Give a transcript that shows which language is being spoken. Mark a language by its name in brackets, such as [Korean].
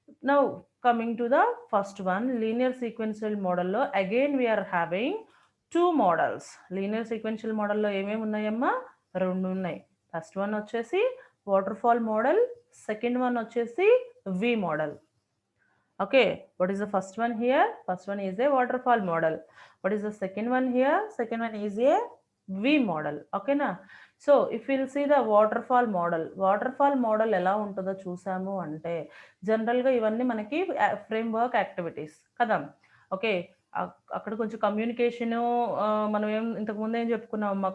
[English] Now coming to the first one, linear sequential మోడల్లో again we are having 2 models. [Telugu] Linear sequential మోడల్లో ఏమేమి ఉన్నాయమ్మా? 2 ఉన్నాయి. ఫస్ట్ వన్ వచ్చేసి water fall model, second one వచ్చేసి వి model. [English] Okay, what is the first one here? First one is a waterfall model. What is the second one here? Second one is a V model. Okay na? So if we'll see the waterfall model [Telugu] ఎలా ఉంటుందో చూసాము అంటే జనరల్గా ఇవన్నీ మనకి framework activities కదా. Okay, అక్కడ కొంచెం కమ్యూనికేషను, మనం ఇంతకుముందు ఏం చెప్పుకున్నాం అమ్మా?